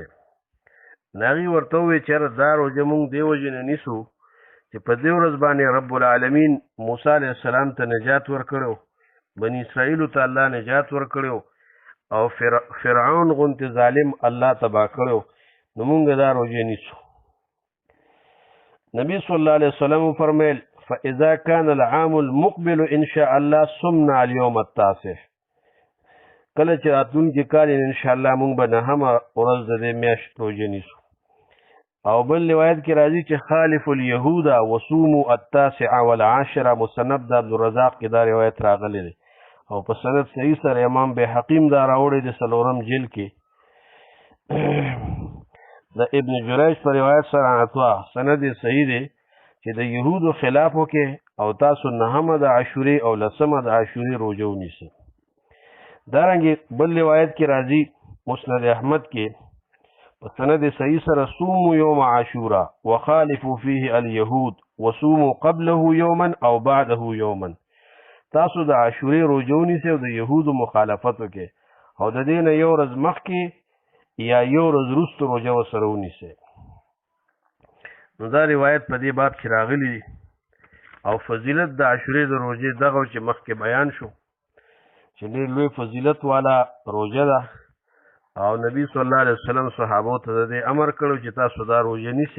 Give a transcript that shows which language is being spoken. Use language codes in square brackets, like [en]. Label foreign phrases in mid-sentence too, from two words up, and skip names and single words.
[ps] نو هغوی ورته وویل چې دا روژه موږ دې وجې نه نیسو چې په دې ورځ باندې [ar] رب العالمین [ps] موسی [ar] علیه السلام [ps] ته نجات ورکړی، بني اسرائیلو ته الله نجات ورکړی او فرعون غوندې ظالم الله تباه کړی، نو موږ دا روژه نیسو. [ar] نبی صلی الله علیه وسلم فرمیل فاذا كان العام المقبل ان شاء الله صمنا اليوم التاسع، [ps] کله چې راتلونکي کال [ar] ان شاء الله [ps] موږ به نهمه ورځ د دې میاشت روژه نیسو. او بل روایت کې راځي چې [ar] خالف اليهود وصوموا التاسع والعاشر، [ps] مصنف د عبدالرزاق کې دا روایت راغلی دی او په سند صحیح سره امام بحقیم دا راوړی دی څلورم جلد کې. د ابن جریج په روایت سره اتوا سند صحیح دی چې د یهودو خلاف وکړي او تاسو نهمه د عاشورې او لسمه د عاشورې روژه ونیسئ. دارنګې بل روایت کې راځي مسند احمد کې په سند صحیح سره [ar] صوموا یوم عاشورا وخالفوا فيه اليهود وصوموا قبله یوما او بعده یوما، [ps] تاسو د عاشورې روژه ونیسئ او د یهودو مخالفت وکړئ او د دې نه یو ورځ مخکې یا یو ورځ وروسته روژه ورسره ونیسئ. نو دا روایت په دې باب کې راغلی دی او فضیلت د عاشورې د روژې دغه چې مخکې بیان شو چې ډېر لوی فضیلت والا روژه ده او نبی [ar] صلی الله علیه وسلم [ps] صحابو ته د دې امر کړو چې تاسو دا روژه نیسئ.